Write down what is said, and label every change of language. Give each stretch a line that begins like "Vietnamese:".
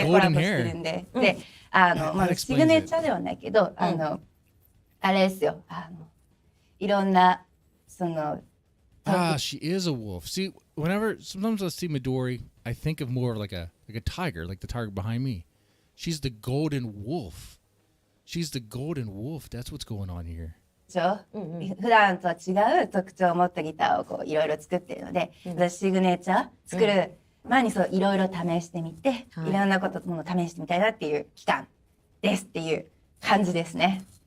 Japanese: CC コラボしてるんで。で、ま
English: That
Japanese: あ、
English: explains
Japanese: シグネチャーではないけど、あれですよ。いろんな、
English: Ah, she is a wolf. See, sometimes I see Midori, I think of more like a tiger, like the tiger behind me. She's the golden wolf. She's the golden wolf. That's what's going on here.
Japanese: 徴、普段とは違う特徴を持ったギターをこういろいろ作ってるので、私シグネチャー作る前にそういろいろ試してみて、いろんなことも試してみたいなっていう期間ですっていう感じですね。